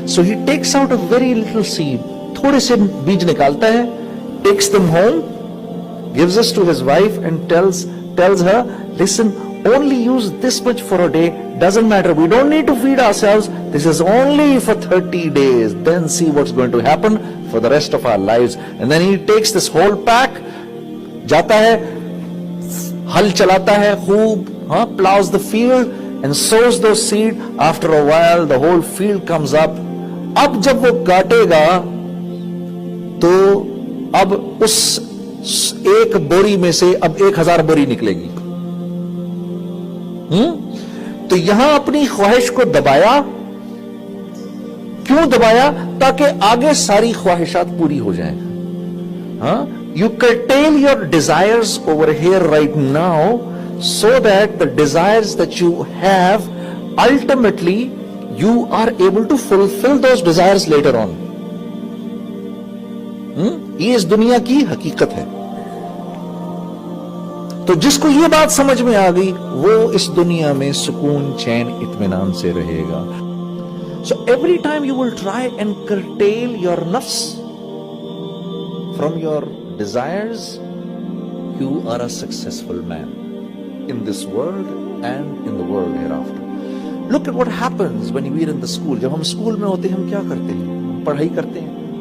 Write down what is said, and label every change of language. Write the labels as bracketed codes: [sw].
[en] So he takes out a very little seed. [ur] تھوڑے سے بیج نکالتا ہے, [en] takes them home, gives us to his wife and tells her, listen, only use this much for a day, doesn't matter, we don't need to feed ourselves, this is only for 30 days, then see what's going to happen for the rest of our lives. And then he takes this whole pack, [ur] جاتا ہے, ہل چلاتا ہے خوب, [en] plows the field and sows those seed. After a while the whole field comes up. [ur] اب جب وہ کاٹے گا تو اب اس ایک بوری میں سے اب 1000 بوری نکلے گی. تو یہاں اپنی خواہش کو دبایا. کیوں دبایا؟ تاکہ آگے ساری خواہشات پوری ہو جائیں. [en] You curtail your desires over here right now so that the desires that you have, ultimately you are able to fulfill those desires later on. [ur] یہ اس دنیا کی حقیقت ہے. تو جس کو یہ بات سمجھ میں آ گئی وہ اس دنیا میں سکون, چین, اطمینان سے رہے گا. [en] So every time you will try and curtail your nafs from your desires, you are a successful man in this world and in the world hereafter. Look at what happens when we are in the school. [ur] جب ہم school میں ہوتے ہیں ہم کیا کرتے ہیں؟ ہم پڑھائی کرتے ہیں.